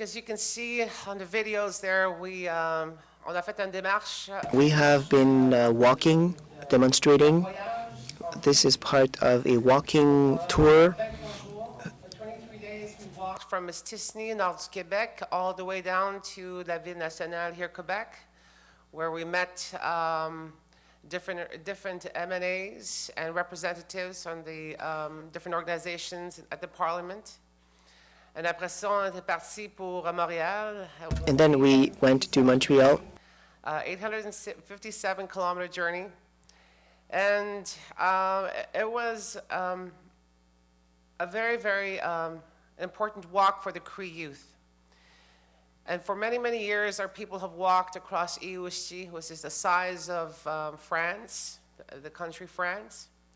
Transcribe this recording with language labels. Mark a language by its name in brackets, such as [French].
[English] As you can see on the videos there, we [French] on a fait une démarche. [English] We have been walking, demonstrating. This is part of a walking tour. For 23 days, we walked from Mistissini, Nord du Québec, all the way down to la ville nationale here, Quebec, where we met different MNAs and representatives from the different organizations at the Parliament. [French] And après ça, on était parti pour Montreal. [English] And then we went to Montreal. 857-kilometer journey. And it was a very, very important walk for the Cree youth. And for many, many years, our people have walked across ISERHOFF, which is the size of France, the country France.